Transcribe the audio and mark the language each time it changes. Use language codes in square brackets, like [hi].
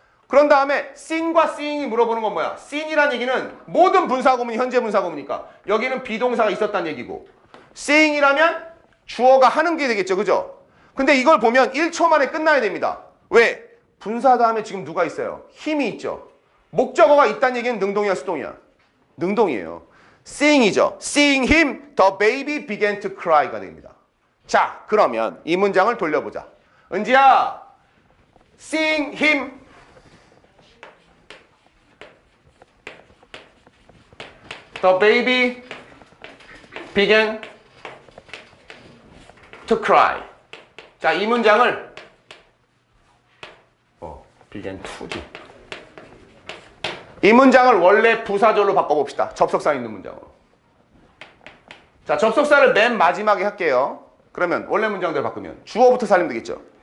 [ko] 그런 다음에 seen과 seeing이 물어보는 건 뭐야? seen이라는 얘기는 모든 분사 구문이 현재 분사 구문이니까 여기는 비동사가 있었다는 얘기고 seeing이라면 주어가 하는 게 되겠죠. 그죠? 근데 이걸 보면 1초 만에 끝나야 됩니다. 왜? 분사 다음에 지금 누가 있어요? 힘이 있죠. 목적어가 있다는 얘기는 능동이야, 수동이야? 능동이에요. seeing이죠. [en] Seeing him, the baby began to cry가 [ko] 됩니다. 자, 그러면 이 문장을 돌려보자. [en] 은지야, seeing him, the baby began to cry. [ko] 자, 이 문장을 began to지. 이 문장을 원래 부사절로 바꿔봅시다. 접속사 있는 문장으로. 자, 접속사를 맨 마지막에 할게요. 그러면 원래 문장대로 바꾸면 주어부터 살리면 되겠죠.